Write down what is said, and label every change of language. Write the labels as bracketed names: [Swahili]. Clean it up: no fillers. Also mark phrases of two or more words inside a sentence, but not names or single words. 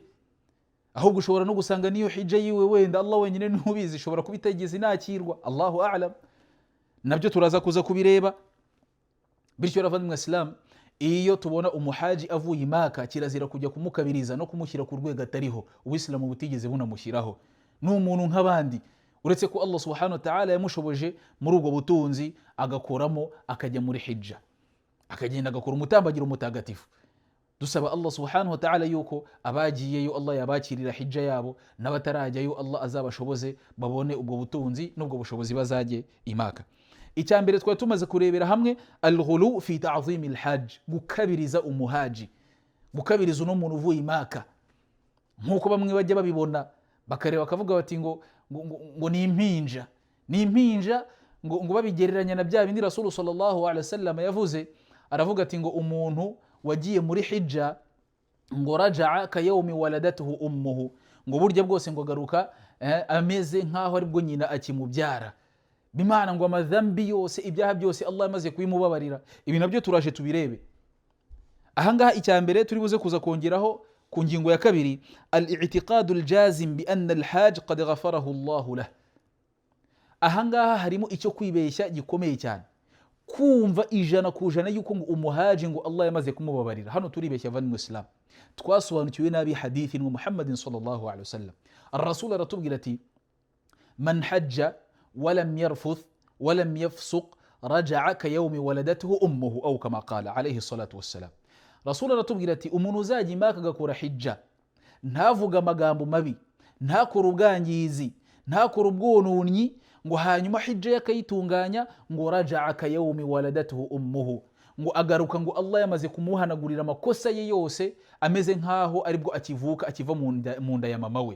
[Kinyarwanda] Ahubwo ushobora no gusanga niyo hijja yiwe wenda Allah wenyine ntubizi, ishobora kuba itegeze inakirwa, [Arabic] الله أعلم. [Kinyarwanda] Nabyo turaza kuza kubireba. Bityo ravandimwe Islam, iyo tubona umuhaji avuye Maka kirazira kujya kumukabiriza no kumushyira ku rwego atariho, Ubuislamu butigeze bunamushyiraho. Ni umuntu nk'abandi, uretse ko [Arabic] الله سبحانه وتعالى [Kinyarwanda] yamushoboje muri ubwo butunzi agakoramo akajya muri hijja, akagenda agakora umutambagiro mutagatifu. Dusaba [Arabic] الله سبحانه وتعالى [Kinyarwanda] yuko abagiyeyo Allah yabakirira hijja yabo, n'abatarajyayo Allah azabashoboze babone ubwo butunzi n'ubwo bushobozi bazajye i Maka. Icyambere twari tumaze kurebera hamwe [Arabic] الغلو في تعظيم الحج, [Kinyarwanda] gukabiriza umuhaji, gukabiriza uno muntu uvuye Maka. Nkuko bamwe bajya babibona bakareba bakavuga bati ngo ni impinja, ngo babigereranya na bya bindi [Arabic] رسول صلى الله عليه وسلم [Kinyarwanda] yavuze. Aravuga ati ngo umuntu wagiye muri hijja ngo [Arabic] رجع كيوم ولدته أمه, [Kinyarwanda] ngo burya bwose ngo garuka ameze nkaho aribwo nyina akimubyara. Bimana ngo amadhambi yose, ibyaha byose Allah yamaze kubimubabarira. Ibi nabyo turaje tubirebe. Ahangaha icyambere turi buze kuza kongeraho ku ngingo ya kabiri, [Arabic] الاعتقاد الجازم بأن الحج قد غفره الله له. [Kinyarwanda] Ahangaha harimo icyo kwibeshya gikomeye cyane, kumva ijana ku ijana yuko ngo umuhaji ngo Allah yamaze kumubabarira. Hano turibeshya bavandimwe Islam, twasobanukiwe nabi hadithi ngo [Arabic] محمد صلى الله عليه وسلم. Ar-Rasul [Kinyarwanda] aratubwira ati [Arabic] من حج ولم يرفث ولم يفسق رجع كيوم ولدته أمه أو كما قال عليه الصلاة والسلام. رسول الله تبغي [Kinyarwanda] ati umuntu uzajya Maka agakora hijja, ntavuga amagambo mabi, ntakora ubwangizi, ntakora ubwononyi, ngo hanyuma hijja yakayitunganya, ngo [Arabic] رجع كيوم ولدته أمه, [Kinyarwanda] ngo agaruka ngo Allah yamaze kumuhanagurira amakosa ye yose, ameze nkaho aribwo akivuka akiva mu nda ya mama we.